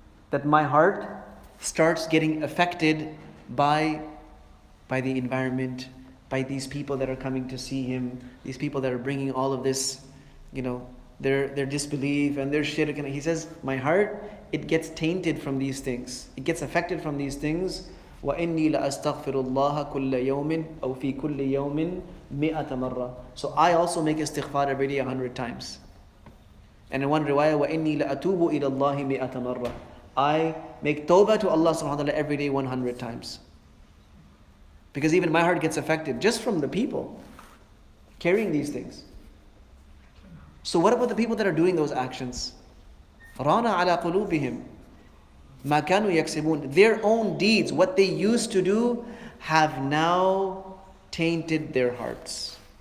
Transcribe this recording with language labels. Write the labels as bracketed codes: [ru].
[en] That my heart starts getting affected by the environment, by these people that are coming to see him, these people that are bringing all of this, their disbelief and their shirk. And he says, my heart, it gets tainted from these things. It gets affected from these things. [ar] وَإِنِّي لَأَسْتَغْفِرُ اللَّهَ كُلَّ يَوْمٍ أَوْ فِي كُلِّ يَوْمٍ مِئَةَ مَرَّةٍ. [en] So I also make istighfar every day 100 times. And in one riwayah, [ar] وَإِنِّي لَأَتُوبُ إِلَى اللَّهِ مِئَةَ مَرَّةٍ. [en] I make tawbah to Allah subhanahu wa ta'ala every day 100 times. Because even my heart gets affected just from the people carrying these things. So what about the people that are doing those actions? [ar] Rana ala qulubihim ma kanu yaksibun. [en] Their own deeds, what they used to do, have now tainted their hearts.